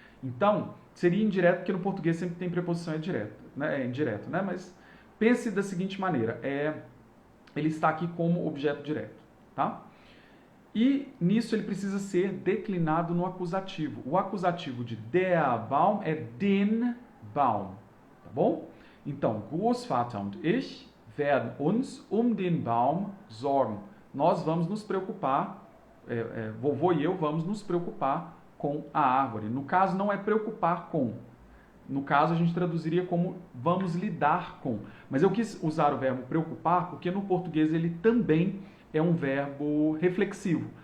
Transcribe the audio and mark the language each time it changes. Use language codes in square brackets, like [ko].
[pt] Então, seria indireto, porque no português sempre tem preposição indireto, né? Mas pense da seguinte maneira, ele está aqui como objeto direto, tá? E nisso ele precisa ser declinado no acusativo. O acusativo de der Baum é den Baum, tá bom? [de] Então, Großvater und ich werden uns den Baum sorgen. [pt] Nós vamos nos preocupar, vovô e eu vamos nos preocupar com a árvore. No caso, não é preocupar com. No caso, a gente traduziria como vamos lidar com. Mas eu quis usar o verbo preocupar porque no português ele também é um verbo reflexivo.